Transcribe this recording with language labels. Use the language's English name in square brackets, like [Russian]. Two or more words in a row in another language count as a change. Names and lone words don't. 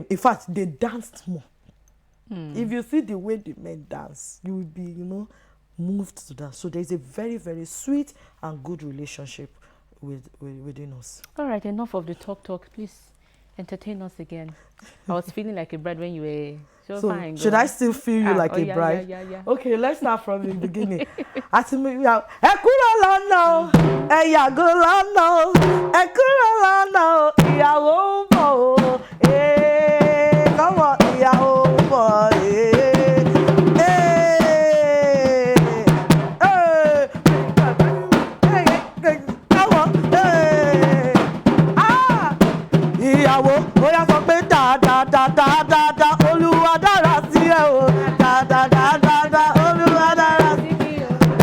[English] In fact, they danced more. If you see the way the men dance, you will be, moved to that. So there's a very, very sweet and good relationship within us. All right, enough of the talk. Please entertain us again. I was feeling like a bride when you were so fine. Should I still feel you like a bride? Yeah. Okay, let's start from the beginning. [Yoruba] Ẹ kúrò lọ́nà, ẹ yàgò lọ́nà, ẹ kúrò lọ́nà, ìyàwó ń bọ̀ o. [English] Come on, [Yoruba] ìyàwó ń bọ̀. Bóyá sọ pé dáadáa Olúwa dára sí ẹ o dáadáa Olúwa dára sí mi o.